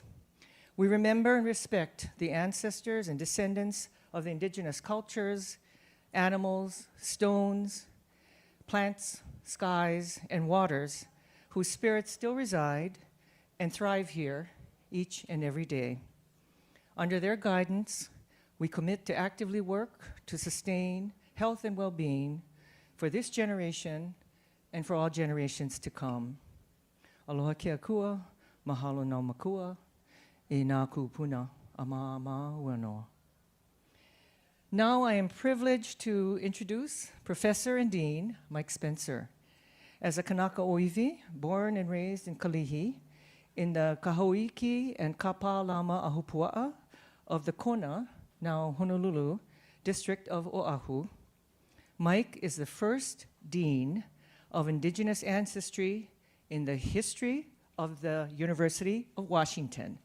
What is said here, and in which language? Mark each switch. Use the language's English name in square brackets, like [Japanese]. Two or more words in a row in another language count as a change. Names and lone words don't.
[English] We remember and respect the ancestors and descendants of the indigenous cultures, animals, stones, plants, skies, and waters whose spirits still reside and thrive here each and every day. Under their guidance, we commit to actively work to sustain health and well-being for this generation and for all generations to come. [Hawaiian] Aloha ke akua, mahalo no makua, e nā kupuna, ama wanoa. [English] Now I am privileged to introduce Professor and Dean Mike Spencer. As a Kanaka Oiwi, born and raised in Kalihi, in the Kahoiki and Kapalama Ahupua'a of the Kona, now Honolulu, district of Oahu, Mike is the first dean of Indigenous ancestry in the history of the University of Washington.